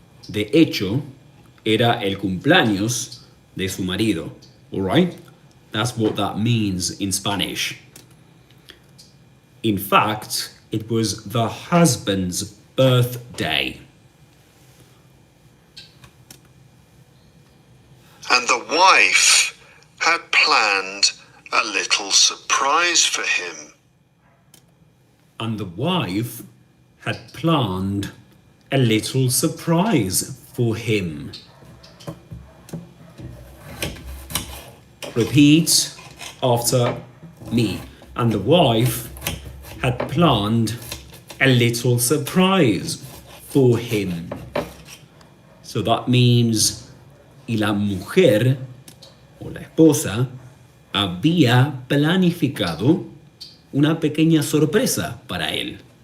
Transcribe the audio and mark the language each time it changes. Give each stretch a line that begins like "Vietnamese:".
Spanish: De hecho, era el cumpleaños de su marido.
English: Alright? That's what that means in Spanish. In fact, it was the husband's birthday. And the wife had planned a little surprise for him. And the wife had planned a little surprise for him. Repeat after me. And the wife had planned a little surprise for him. So that means,
Spanish: y la mujer, o la esposa, había planificado una pequeña sorpresa para él.